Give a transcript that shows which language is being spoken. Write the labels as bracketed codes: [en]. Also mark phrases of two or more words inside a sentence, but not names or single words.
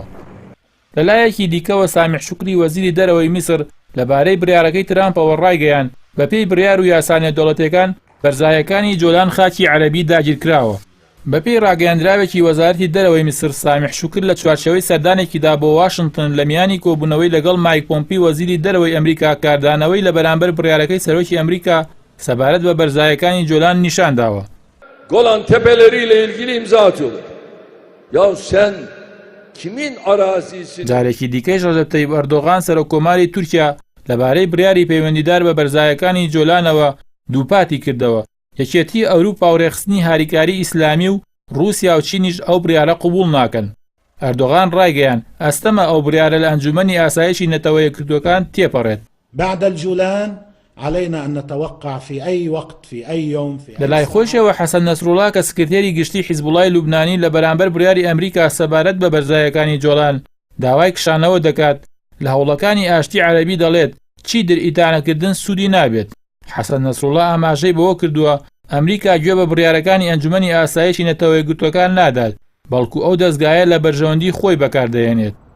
[ckb] لەلایەکی دیکەوە سامیح شوکری وەزیری دەرەوەی میسر لەبارەی بڕیارەکەی ترامپەوە ڕایگەیان بەپێی بڕیار و یاسانە دەوڵەتەکان بەرزایەکانی جۆلان خاکی عەرەبی داگیرکراوە. بەپێی ڕاگەیاندراوێکی وەزارەتی دەرەوەی میسر سامیح شوکر لە چوارچێوەی سەردانێکیدا بۆ واشنگتن لە میانی کۆبوونەوەی لەگەڵ مایک پۆمپی وەزیری دەرەوەی ئەمریکا کاردانەوەی لە بەرامبەر بڕیارەکەی سەرۆکی ئەمریکا سەبارەت بە بەرزایەکانی جۆلان نیشانداوە. [tr] Golan tepeleriyle ilgili imza atıyorlar. Ya sen kimin arazisini... [ckb] جارێکی دیکەی ڕەجەب تەیب ئەردۆغان سەرۆکۆماری تورکیا لەبارەی بڕیاری پەیوەندیدار بە بەرزایەکانی جۆلانەوە دووپاتی کردەوە. یەکێتی ئەوروپا و ڕێخستنی هاریکاری ئیسلامی و رووسیا و چینیش ئەو بڕیارە قبوڵ ناکەن. ئەردۆغان ڕایگەیان ئەستەمە ئەو بڕیارە لە ئەنجومەنی ئاسایشی نەتەوە یەکگرتووەکان تێپەڕێت. [ar] بعد الجولان علينا أن نتوقع في أي وقت في أي يوم في [ckb] لەلای خۆشەوە حەسەن نەسروڵا کە سکرتێری گشتی حیزبوڵای لوبنانی لە بەرامبەر بڕیاری ئەمریکا سەبارەت بە بەرزایەکانی جۆلان داوای کشانەوە دەکات لە هەوڵەکانی ئاشتی عەرەبی دەڵێت چی ئیتانەکردن سوودی نابێت. حەسەن نەسروڵا ئاماژەی بەوە کردووە ئەمریکا گوێ بە بڕیارەکانی ئەنجومەنی ئاسایشی نەتەوە یەکگرتووەکان نادات بەڵکو ئەو دەستگایە لە بەرژەوەندی خۆی بەکاردەهێنێت.